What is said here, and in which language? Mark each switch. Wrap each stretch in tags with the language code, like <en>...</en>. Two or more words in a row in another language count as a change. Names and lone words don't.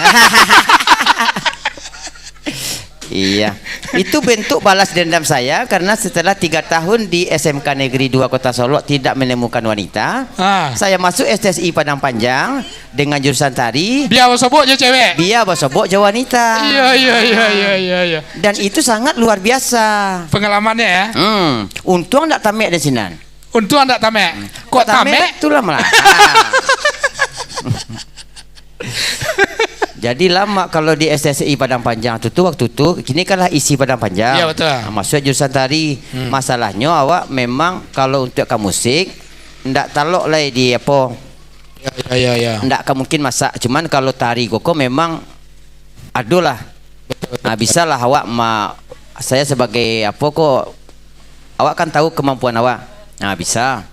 <id>Iya, itu bentuk balas dendam saya karena setelah 3 tahun di SMK Negeri 2 Kota Solo tidak menemukan wanita. Saya masuk STSI Padang Panjang dengan jurusan tari. Biar bersobok je cewek. Biar bersobok je wanita. Iya. Dan itu sangat luar biasa. Pengalamannya ya.</id> <min>Untung tak tamek di sini. Untung tak tamek. Kok tamek?</min> <id>Itulah malah. Jadi lama kalau di STSI Padang Panjang tu waktu tu kini kanlah isi Padang Panjang. Ya betul. Masuk jurusan tari.</id> <min>Masalahnya awak memang kalau untuk ke musik ndak talok lah di apa.</min> <id>Ya.</id> <min>Ndak mungkin masak. Cuman kalau tari koko memang adulah.</min> <id>Bisa lah awak saya sebagai apa kok awak kan tahu kemampuan awak.</id>